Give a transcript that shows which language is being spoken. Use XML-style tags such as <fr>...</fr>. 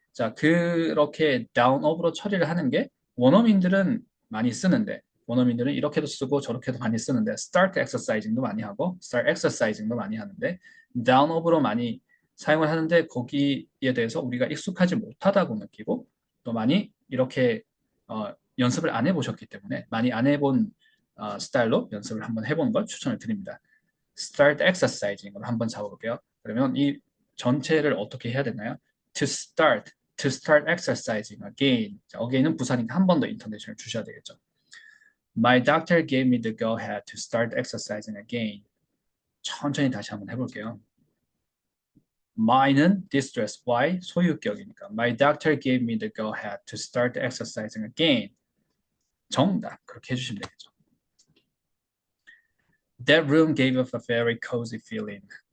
<ko>자, 그렇게 down up으로 처리를 하는 게 원어민들은 많이 쓰는데 원어민들은 이렇게도 쓰고 저렇게도 많이 쓰는데 start exercising도 많이 하고 start exercising도 많이 하는데 down up으로 많이 사용을 하는데 거기에 대해서 우리가 익숙하지 못하다고 느끼고 또 많이 이렇게 연습을 안 해보셨기 때문에 많이 안 해본 스타일로 연습을 한번 해보는 걸 추천을 드립니다. start exercising으로 한번 잡아볼게요. 그러면 이 전체를 어떻게 해야 되나요?</ko> <en>to start exercising again.</en> <ko>자, again은 부사니까 한 번 더 인토네이션을 주셔야 되겠죠.</ko> <en>My doctor gave me the go-ahead to start exercising again.</en> <ko>천천히 다시 한번 해볼게요.</ko> <en>my는 distress, why</en> <ko>소유격이니까.</ko> <en>My doctor gave me the go-ahead to start exercising again.</en> <ko>정답 그렇게 해주시면 되겠죠.</ko> <en>That room gave us a very cozy feeling.</en>